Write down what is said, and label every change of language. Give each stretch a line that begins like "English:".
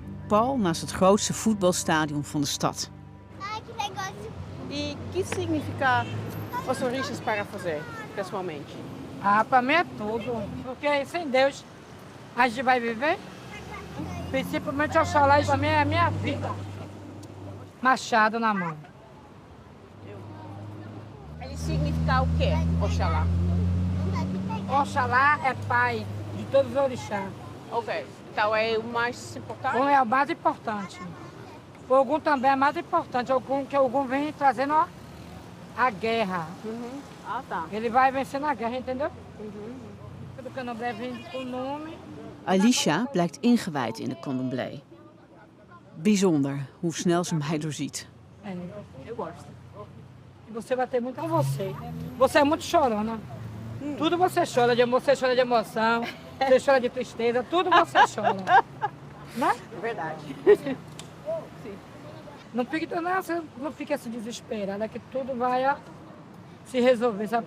Dutch: Pal naast het grootste voetbalstadion van de stad.
Portuguese: E que significa os orixás para você, pessoalmente? Para mim é tudo. Porque sem Deus a gente vai viver. Principalmente Oxalá, para mim é a minha vida. Machado na mão. Ele significa o quê, Oxalá? Oxalá é pai de todos os orixás. Ok. Então é o mais importante? Ogum é o mais importante. O Ogum também é mais importante. Que o Ogum vem trazendo a guerra. Ah, tá. Ele vai vencendo a guerra, entendeu? O Candomblé vem com o nome.
Dutch: Alicia blijkt ingewijd in de candomblé. Bijzonder hoe snel ze mij doorziet.
Portuguese: Eu gosto. E você vai ter muito com você. Você é muito chorona. Tudo você chora de emoção, você chora de tristeza, tudo você chora. Né? Verdade. Não fique se desesperada, que tudo vai se resolver, sabe?